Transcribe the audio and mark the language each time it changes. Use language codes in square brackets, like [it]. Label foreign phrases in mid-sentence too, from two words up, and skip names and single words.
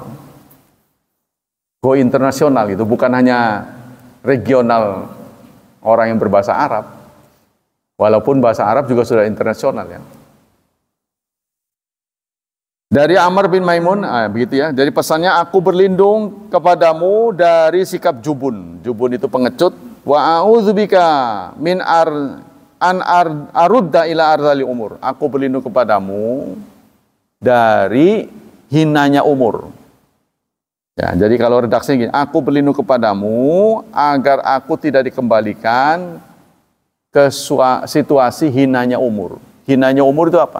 [id] Go internasional itu bukan hanya regional orang yang berbahasa Arab. Walaupun bahasa Arab juga sudah internasional ya. Dari Amr bin Maimun, begitu ya. Dari pesannya, aku berlindung kepadamu dari sikap jubun. Jubun itu pengecut. [ar] وأعوذ بك من أرد إلى أرذل العمر. [id] Aku berlindung kepadamu dari hinanya umur. Ya, jadi kalau redaksinya gini, aku berlindung kepadamu agar aku tidak dikembalikan ke situasi hinanya umur. Hinanya umur itu apa?